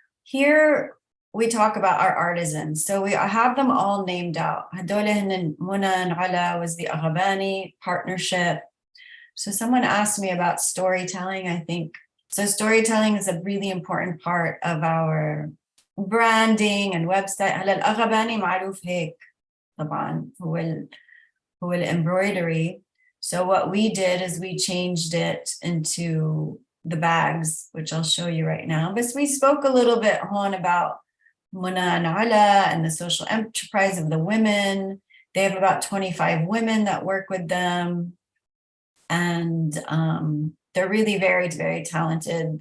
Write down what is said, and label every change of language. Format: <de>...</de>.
<en>Here we talk about our artisans. So I have them all named out.</en> <ar>هدول هن</ar> <en>منى and Ala was the Aghabani partnership. So someone asked me about storytelling, I think. So storytelling is a really important part of our branding and website.</en> <ar>هلا الأغباني معروف هيك طبعا هو الembroidery.</ar> <en>So what we did is we changed it into the bags, which I'll show you right now. But we spoke a little bit on about Muna and Ala and the social enterprise of the women. They have about 25 women that work with them. And they're really very, very talented.</en>